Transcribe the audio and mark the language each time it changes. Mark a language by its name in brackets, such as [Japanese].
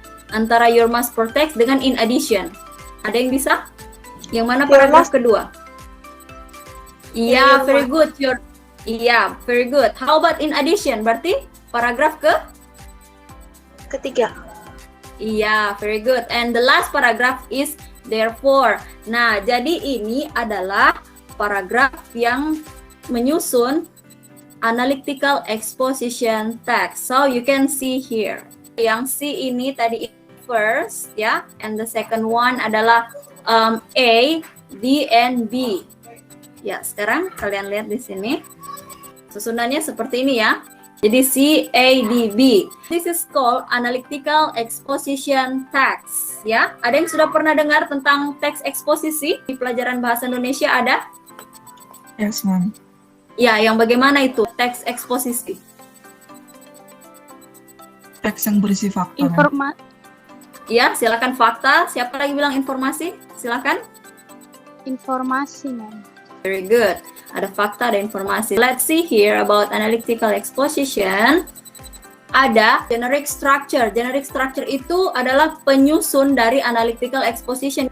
[Indonesian] Antara [English] your must protect [Indonesian] dengan in addition. Ada yang bisa? Yang mana paragraf kedua? Iya, [English] very good. Iya, very good. How about in addition? [Indonesian] Berarti paragraf Ketiga. [English] Iya, very good. And the last paragraph is therefore. [Indonesian] Nah, jadi ini adalah paragraf yang menyusun analytical exposition text. [English] So you can see here. [Indonesian] Yang C ini tadi [English] first, ya. And the second one adalah A, D, and B. [Indonesian] Ya, sekarang kalian lihat di sini. Susunannya seperti ini ya. Jadi C, A, D, B. [English] This is called analytical exposition text. [Indonesian] Ya, ada yang sudah pernah dengar tentang teks eksposisi di pelajaran bahasa Indonesia ada? [English] Yes, ma'am. [Indonesian] Ya, yang bagaimana itu teks eksposisi? Teks yang berisi fakta. ma'am. Ya, silakan fakta. Siapa lagi bilang informasi? Silakan. Informasi, Ma'am. [English] Very good. [Indonesian] Ada fakta, ada informasi. [English] Let's see here about analytical exposition. [Indonesian] Ada generic structure. Generic structure itu adalah penyusun dari analytical exposition.